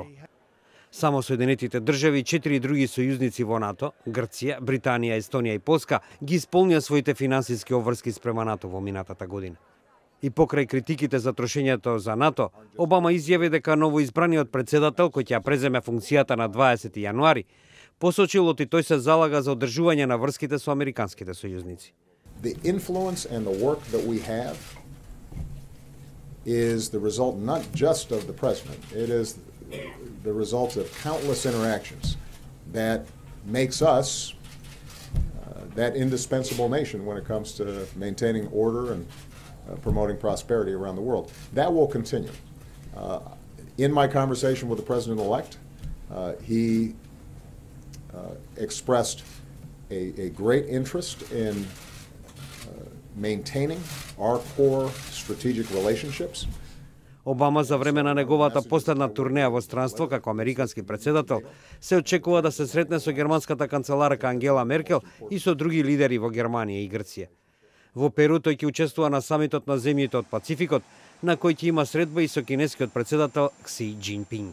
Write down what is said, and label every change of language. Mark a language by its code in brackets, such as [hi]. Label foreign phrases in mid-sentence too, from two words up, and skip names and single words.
[mk] Само Соединетите држави и 4 други сојузници во НАТО, Грција, Британија, Естонија и Полска, ги исполнија своите финансиски обврски спрема НАТО во минатата година. И покрај критиките за трошењето за НАТО, Обама изјави дека новоизбраниот председател, кој ќе ја преземе функцијата на 20 јануари, посочил оти тој се залага за одржување на врските со американските сојузници. [en] The influence and the work that we have is the result not just of the president, it is the result of countless interactions that makes us that indispensable nation when it comes to maintaining order and promoting prosperity around the world. That will continue. In my conversation with the president-elect, he expressed a great interest in maintaining our core strategic relationships. [mk] Обама за време на неговата последна турнеја во странство како американски председател се очекува да се сретне со германската канцеларка Ангела Меркел и со други лидери во Германија и Грција. Во Перу тој ќе учествува на самитот на земјите од Пацификот, на кој ќе има средба и со кинескиот председател Кси Џинпинг.